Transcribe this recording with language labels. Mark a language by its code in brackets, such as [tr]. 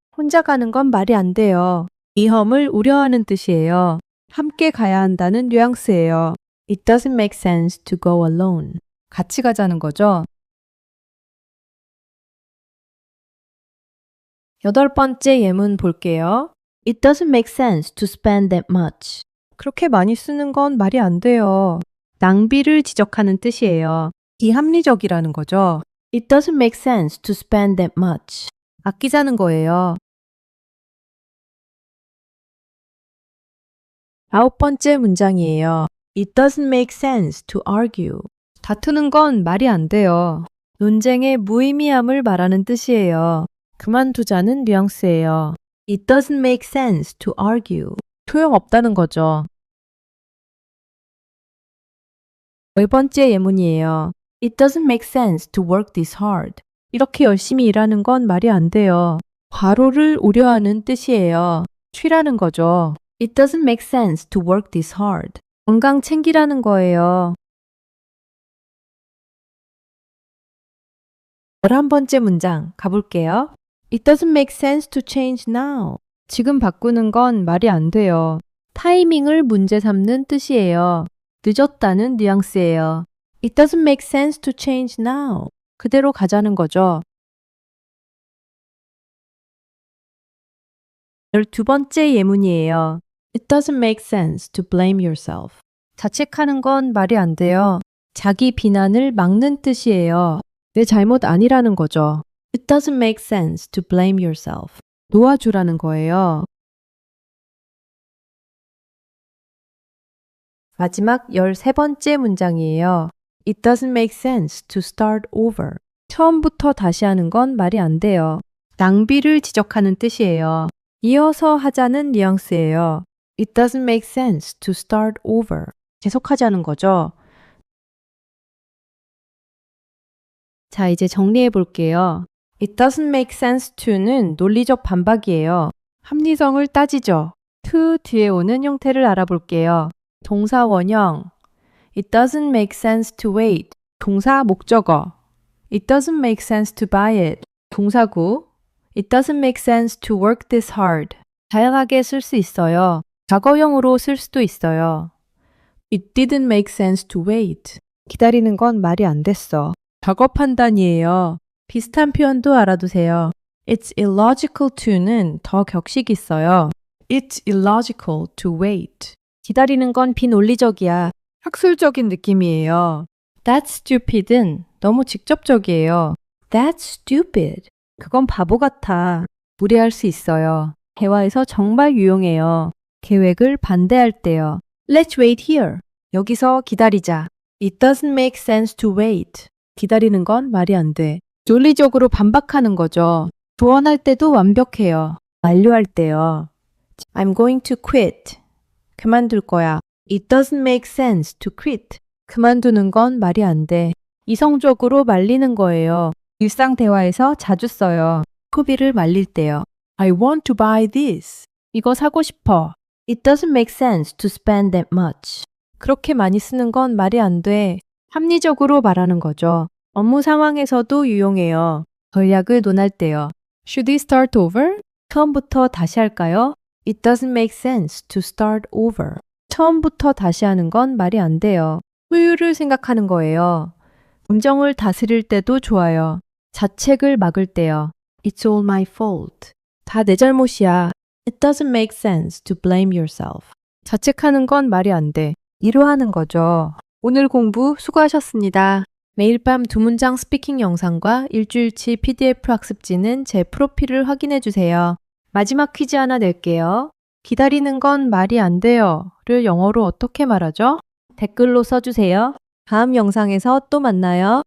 [ko] 혼자 가는 건 말이 안 돼요. 위험을 우려하는 뜻이에요. 함께 가야 한다는 뉘앙스예요. [en] It doesn't make sense to go alone. [ko] 같이 가자는 거죠. 여덟 번째 예문 볼게요. [en] It doesn't make sense to spend that much. [ko] 그렇게 많이 쓰는 건 말이 안 돼요. 낭비를 지적하는 뜻이에요. 비합리적이라는 거죠. [en] It doesn't make sense to spend that much. [ko] 아끼자는 거예요. 아홉 번째 문장이에요. [en] It doesn't make sense to argue. [ko] 다투는 건 말이 안 돼요. 논쟁의 무의미함을 말하는 뜻이에요. 그만두자는 뉘앙스예요. [en] It doesn't make sense to argue. [ko] 소용없다는 거죠. 열 번째 예문이에요. [en] It doesn't make sense to work this hard. [ko] 이렇게 열심히 일하는 건 말이 안 돼요. 과로를 우려하는 뜻이에요. 쉬라는 거죠. [en] It doesn't make sense to work this hard. [ko] 건강 챙기라는 거예요. 11번째 문장 가볼게요. [en] It doesn't make sense to change now. [ko] 지금 바꾸는 건 말이 안 돼요. 타이밍을 문제 삼는 뜻이에요. 늦었다는 뉘앙스예요. [en] It doesn't make sense to change now. [ko] 그대로 가자는 거죠. 12번째 예문이에요. [en] It doesn't make sense to blame yourself. [ko] 자책하는 건 말이 안 돼요. 자기 비난을 막는 뜻이에요. 내 잘못 아니라는 거죠. [en] It doesn't make sense to blame yourself. [ko] 도와주라는 거예요. 마지막 13번째 문장이에요. [en] It doesn't make sense to start over. [ko] 처음부터 다시 하는 건 말이 안 돼요. 낭비를 지적하는 뜻이에요. 이어서 하자는 뉘앙스예요. [en] It doesn't make sense to start over. [ko] 계속하자는 거죠. 자, 이제 정리해 볼게요. [en] It doesn't make sense to [ko] 는 논리적 반박이에요. 합리성을 따지죠. to 뒤에 오는 형태를 알아볼게요. 동사 원형 [en] It doesn't make sense to wait. [ko] 동사 목적어 [en] It doesn't make sense to buy it. [ko] 동사구 [en] It doesn't make sense to work this hard. [ko] 다양하게 쓸 수 있어요. 과거형으로 쓸 수도 있어요. [en] It didn't make sense to wait. [ko] 기다리는 건 말이 안 됐어. 작업 판단이에요. 비슷한 표현도 알아두세요. [en] It's illogical to [ko] 는 더 격식 있어요. [en] It's illogical to wait. [ko] 기다리는 건 비논리적이야. 학술적인 느낌이에요. [en] That's stupid [ko] 은 너무 직접적이에요. [en] That's stupid. [ko] 그건 바보 같아. 무례할 수 있어요. 대화에서 정말 유용해요. 계획을 반대할 때요. [en] Let's wait here. [ko] 여기서 기다리자. [en] It doesn't make sense to wait. [ko] 기다리는 건 말이 안 돼. 논리적으로 반박하는 거죠. 조언할 때도 완벽해요. 완료할 때요. [en] I'm going to quit. [ko] 그만둘 거야. [en] It doesn't make sense to quit. [ko] 그만두는 건 말이 안 돼. 이성적으로 말리는 거예요. 일상 대화에서 자주 써요. 소비를 말릴 때요. [en] I want to buy this. [ko] 이거 사고 싶어. [en] It doesn't make sense to spend that much. [ko] 그렇게 많이 쓰는 건 말이 안 돼. 합리적으로 말하는 거죠. 업무 상황에서도 유용해요. 전략을 논할 때요. [en] Should we start over? [ko] 처음부터 다시 할까요? [en] It doesn't make sense to start over. [ko] 처음부터 다시 하는 건 말이 안 돼요. 효율을 생각하는 거예요. 감정을 다스릴 때도 좋아요. 자책을 막을 때요. [en] It's all my fault. [ko] 다 내 잘못이야. [en] It doesn't make sense to blame yourself. [ko] 자책하는 건 말이 안 돼. 위로하는 거죠. 오늘 공부 수고하셨습니다. 매일 밤 2문장 스피킹 영상과 일주일치 PDF 학습지는 제 프로필을 확인해 주세요. 마지막 퀴즈 하나 낼게요. 기다리는 건 말이 안 돼요를 영어로 어떻게 말하죠? 댓글로 써주세요. 다음 영상에서 또 만나요.